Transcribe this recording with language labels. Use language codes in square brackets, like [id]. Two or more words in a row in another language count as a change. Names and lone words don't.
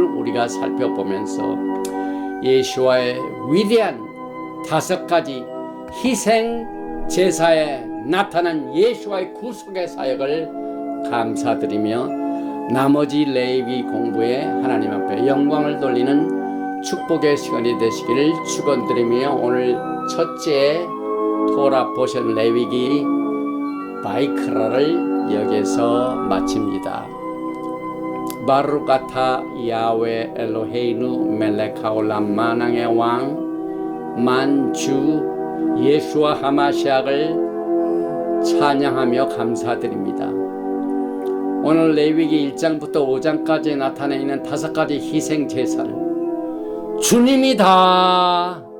[ko] 우리가 살펴보면서 예수와의 위대한 5가지 희생 제사에 나타난 예수와의 구속의 사역을 감사드리며 나머지 레위기 공부에 하나님 앞에 영광을 돌리는 축복의 시간이 되시기를 축원드리며 오늘 첫째 토라 포션 레위기 바이크라를 여기서 마칩니다. [he] ברוך אתה יהוה אלוהינו מלך העולם [ko] 만왕의 왕 만주 예수와 하마시아를 찬양하며 감사드립니다. 오늘 레위기 1장부터 5장까지 나타나 있는 5가지 희생 제사를 주님이 다